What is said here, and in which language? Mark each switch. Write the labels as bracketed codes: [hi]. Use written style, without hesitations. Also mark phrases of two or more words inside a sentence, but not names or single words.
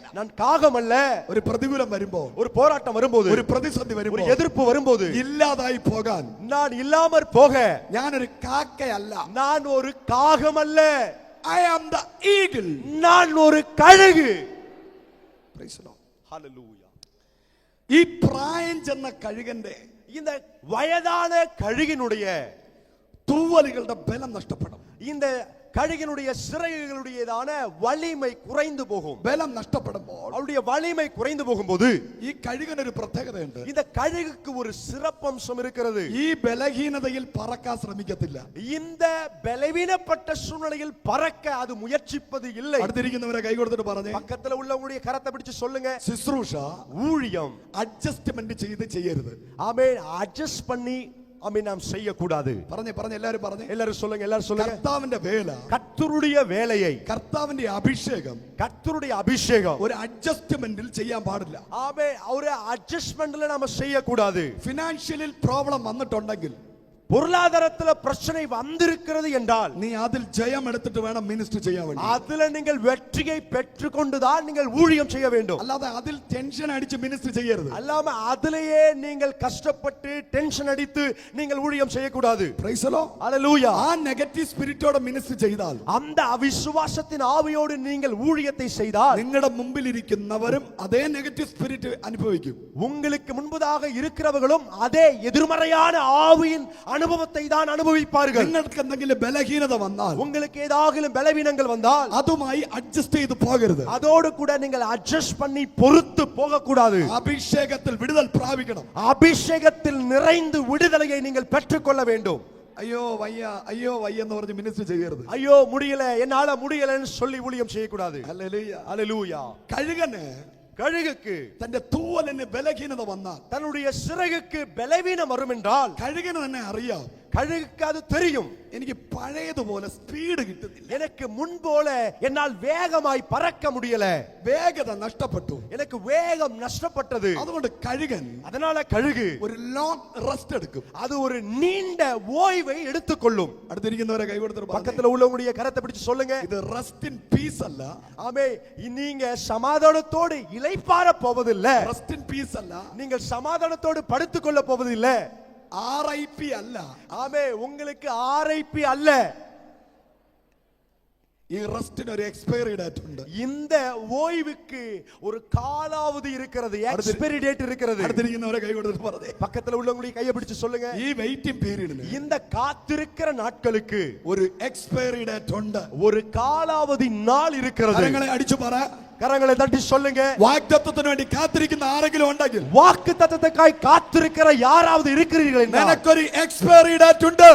[ta] நான் காகம் அல்ல. [ml] ഒരു പ്രതികൂലം വരുമ്പോ, [ta] ஒரு போராட்டம் வரும்போது, [ml] ഒരു പ്രതിസന്ധി [ta] ஒரு [ml] വരുമ്പോ, [ta] எதிர்ப்பு வரும்போது, [ml] ഇല്ലാതായി പോകാൻ [ta] நான் இல்லாமற் போக [ml] ഞാനൊരു കാക്കയല്ല. [ta] நான் ஒரு காகம் அல்ல, [en] I am the eagle. [ta] நான் ஒரு கழுகு. [en] Praise the Lord. [ta] ஹல்லேலூயா. [ml] ഈ പ്രായം ചെന്ന കഴുകന്റെ [ta] இந்த வயதான கழுகினுடைய [ml] തൂവലുകളുടെ ബലം നഷ്ടപ്പെടും. [ta] இந்த கழுகினுடைய சிறகுகளுடையதான வலிமை குறைந்து போகும். [ml] ബലം നഷ്ടപ്പെടുമ്പോൾ, [ta] அவருடைய வலிமை குறைந்து போகும்போது, [ml] ഈ കഴുകനൊരു പ്രത്യേകതയുണ്ട്. [ta] இந்த கழுகுக்கு ஒரு சிறப்பம்சம் இருக்கிறது. [ml] ഈ ബലഹീനതയിൽ പറക്കാൻ ശ്രമിക്കത്തില്ല. [ta] இந்த பலவீனப்பட்ட சூழ்நிலையில் பறக்க அது முயற்சிப்பது இல்லை. [ml] അടുത്തിരിക്കുന്നവരെ കൈ കൊടുത്തിട്ട് പറഞ്ഞേ, [ta] பக்கத்துல உள்ளவங்களுடைய கரத்தை பிடிச்சு சொல்லுங்க, [ml] ശുശ്രൂഷ [ta] ஊழியம் [ml] അഡ്ജസ്റ്റ്മെന്റ് ചെയ്ത് ചെയ്യരുത്. [ta] ஆமென், அட்ஜஸ்ட் பண்ணி ஆமென் நாம் செய்ய கூடாது. [ml] പറഞ്ഞേ എല്ലാവരും പറഞ്ഞേ, [ta] எல்லாரும் சொல்லுங்க, எல்லாரும் சொல்லுங்க. [ml] കർത്താവിന്റെ വേല, [ta] கர்த்தருடைய வேலையை, [ml] കർത്താവിന്റെ അഭിഷേകം [ta] கர்த்தருடைய அபிஷேகம் [ml] ഒരു അഡ്ജസ്റ്റ്മെന്റിൽ ചെയ്യാൻ പാടില്ല. [ta] ஆமென், ஒரு அட்ஜஸ்ட்மென்ட்ல நாம செய்ய கூடாது. [en] financial problem [ml] വന്നിട്ടുണ്ടെങ്കിൽ, [ta] பொருளாதாரத்துல பிரச்சனை வந்திருக்கிறது என்றால் [ml] നീ അതിൽ ജയം എടുത്തിട്ട് വേണം മിനിസ്റ്റർ ചെയ്യാൻ വേണ്ടി. [ta] அதுல நீங்கள் வெற்றியை பெற்றுக்கொண்டுதான் நீங்கள் ஊழியம் செய்ய வேண்டும். [ml] അല്ലാതെ അതിൽ ടെൻഷൻ അടിച്ച് മിനിസ്റ്റർ ചെയ്യരുത്. [ta] அல்லாம அதிலேயே நீங்கள் கஷ்டப்பட்டு டென்ஷன் அடித்து நீங்கள் ஊழியம் செய்யக்கூடாது. [en] Praise the Lord. [ta] ஹalleluya. [ml] ആ [en] negative spirit [ml] മിനിസ്റ്റർ ചെയ്താൽ [ta] அந்த அவிசுவாசத்தின் ஆவியோடு நீங்கள் ஊழியத்தை செய்தால் [ml] നിങ്ങളുടെ മുമ്പിൽ ഇരിക്കുന്നവരും അതേ [en] negative spirit [ml] അനുഭവിക്കും. [ta] உங்களுக்கு முன்பதாக இருக்கிறவர்களும் அதே எதிர்மறையான ஆவியின் அனுபவத்தை தான் அனுபவிப்பார்கள். [ml] നിങ്ങൾക്ക് എന്തെങ്കിലും ബലഹീനത വന്നാൽ [ta] உங்களுக்கு ஏதாவது பலவீனங்கள் வந்தால் [ml] അതുമായി അഡ്ജസ്റ്റ് ചെയ്ത് പോകരുത്. [ta] அதோடு கூட நீங்கள் அட்ஜஸ்ட் பண்ணி பொறுத்து போக கூடாது. [ml] അഭിഷേകത്തിൽ വിടുതൽ പ്രാപിക്കണം. [ta] அபிஷேகத்தில் நிறைந்து விடுதலையை நீங்கள் பெற்றுக்கொள்ள வேண்டும். [ml] അയ്യോ വയ്യ എന്ന് പറഞ്ഞ് മിനിസ്റ്റർ ചെയ്യരുത്. [ta] ஐயோ முடியல என்னால முடியலன்னு சொல்லி ஊழியம் செய்யக்கூடாது. [ml] ഹല്ലേലൂയ. [ta] ஹalleluya. [ml] കഴുകന് [ta] கழுகுக்கு [ml] തന്റെ തൂവലിന് ബലഹീനത വന്നാൽ [ta] தன்னுடைய சிறகுக்கு பலவீனம் வரும் என்றால் [ml] കഴുകന് തന്നെ അറിയാം [ta] கழுகுக்கு அது தெரியும். [ml] എനിക്ക് പഴയതുപോലെ സ്പീഡ് കിട്ടുന്നില്ല, [ta] எனக்கு முன்போல என்னால் வேகமாய் பறக்க முடியல, [ml] വേഗത നഷ്ടപ്പെട്ടു, [ta] எனக்கு வேகம் நஷ்டப்பட்டது. [ml] അതുകൊണ്ട് കഴുകൻ [ta] அதனால கழுகு [ml] ഒരു [en] long rest [ml] എടുക്കും. [ta] அது ஒரு நீண்ட ஓய்வை எடுத்துக்கொள்ளும். [ml] അടുത്തിരിക്കുന്നവരെ കൈകൊടുത്ത് [ta] பக்கத்துல உள்ளவங்களுடைய கரத்தை பிடிச்சு சொல்லுங்க, [ml] ഇത് [en] rest in peace [ml] അല്ല. [ta] ஆமே நீங்க சமாதானத்தோடு இளைப்பாற போவதில்லை. [en] rest in peace [ml] അല്ല. [ta] நீங்கள் சமாதானத்தோடு படுத்துக்கொள்ள போவதில்லை. [ml] RIP അല്ല. [ta] ஆமே உங்களுக்கு RIP அல்ல. [ml] ഈ റെസ്റ്റിന് ഒരു [en] expiry date [ml] ഉണ്ട്. [ta] இந்த ஓய்வுக்கு ஒரு காலாவധി இருக்கிறது, [en] expiry date [ta] இருக்கிறது. [ml] അടുത്തിരിക്കുന്നവരെ കൈ കൊടുത്തിട്ട് പറഞ്ഞേ, [ta] பக்கத்துல உள்ளவங்களுடைய கையை பிடிச்சு சொல்லுங்க, [ml] ഈ [en] waiting period [ta] இந்த காத்திருக்கிற நாட்களுக்கு [ml] ഒരു [en] expiry date [ml] ഉണ്ട്. [ta] ஒரு காலாவധி நாள் இருக்கிறது. [ml] കരങ്ങളെ അടിച്ചു പറ, [ta] கரங்களை தட்டி சொல்லுங்க. [ml] വാഗ്ദത്തത്തിന് വേണ്ടി കാത്തിരിക്കുന്ന ആരെങ്കിലും ഉണ്ടെങ്കിൽ, [ta] வாக்குத்தத்தத்துக்காய் காத்திருக்கிற யாராவது இருக்கிறீர்கள் என்றால் [ml] നിനക്കൊരു [en] expiry date [ml] ഉണ്ട്.